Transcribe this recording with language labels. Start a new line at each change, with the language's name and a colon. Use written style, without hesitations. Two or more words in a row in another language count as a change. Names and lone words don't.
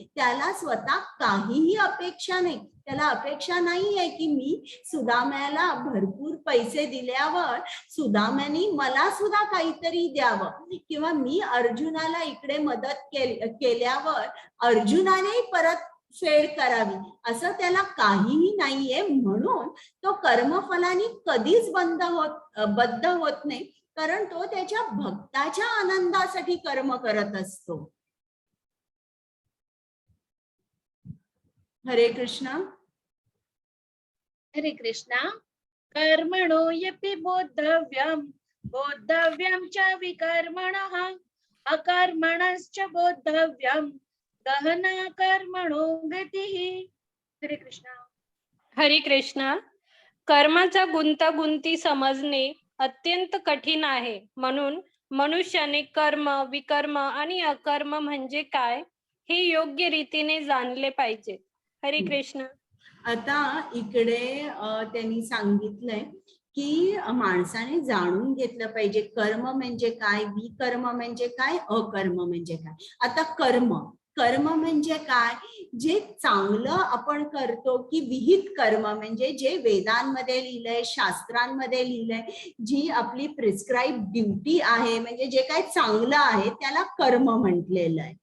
Marathi: त्याला स्वतः काहीही अपेक्षा नाही. त्याला अपेक्षा नाहीये की मी सुदाम्याला भरपूर पैसे दिल्यावर सुदाम्याने मला सुद्धा काहीतरी द्यावं, किंवा मी अर्जुनाला इकडे मदत केल्यावर अर्जुनाने परत फेड करावी, असं त्याला काहीही नाहीये. म्हणून तो कर्मफलाने कधीच बद्ध होत नाही, कारण तो त्याच्या भक्ताच्या आनंदासाठी कर्म करत असतो. हरे कृष्णा. हरे कृष्णा.
Sanskrit: कर्मणो यपि बोद्धव्यं बोद्धव्यं च विकर्मणः अकर्मणश्च बोद्धव्यं गहना कर्मणो गतिः.
Marathi: हरे कृष्णा. हरे कृष्ण. कर्माचा गुंतागुंती समजणे अत्यंत कठीण आहे. म्हणून मनुष्याने कर्म, विकर्म आणि अकर्म म्हणजे काय हे योग्य रीतीने जाणले पाहिजे. हरे कृष्ण. आता इकडे त्यांनी सांगितलंय की माणसाने जाणून घेतलं पाहिजे कर्म म्हणजे काय, विकर्म म्हणजे काय, अकर्म म्हणजे काय. आता कर्म म्हणजे काय, जे चांगलं आपण करतो, की विहित कर्म म्हणजे जे वेदांमध्ये लिहिलंय, शास्त्रांमध्ये लिहिलंय, जी आपली
English: prescribe duty
Marathi: आहे, म्हणजे जे काय चांगलं आहे त्याला कर्म म्हटलेलं आहे.